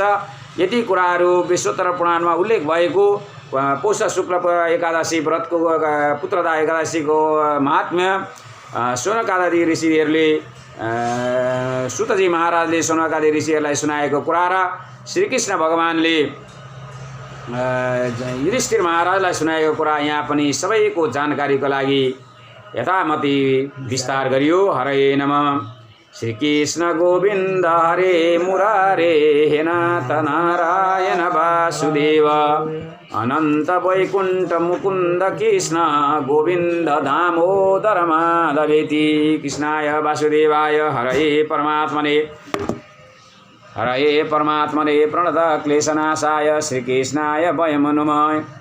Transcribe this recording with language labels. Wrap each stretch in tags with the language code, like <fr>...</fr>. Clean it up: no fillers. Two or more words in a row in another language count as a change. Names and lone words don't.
<ne>यति कुराहरू विश्वोत्तर पुराणमा उल्लेख भएको पौष शुक्ल एकादशी व्रतको पुत्रदा एकादशीको महात्म्य शौनकादि ऋषिहरूले सुतजी महाराजले शौनकादि ऋषिहरूलाई सुनाएको कुरा र श्रीकृष्ण भगवानले युधिष्ठिर महाराजलाई सुनाएको कुरा यहाँ पनि सबैको जानकारीको लागि यथामति विस्तार गरियो।</ne> <sa>हरे नमः। श्रीकृष्ण गोविन्द हरे मुरारे हे नाथ नारायण वासुदेव अनन्त वैकुण्ठ मुकुन्द कृष्ण गोविन्द दामोदर माधवेति। कृष्णाय वासुदेवाय हरये परमात्मने प्रणत क्लेशनाशाय श्रीकृष्णाय वयं नमः।</sa>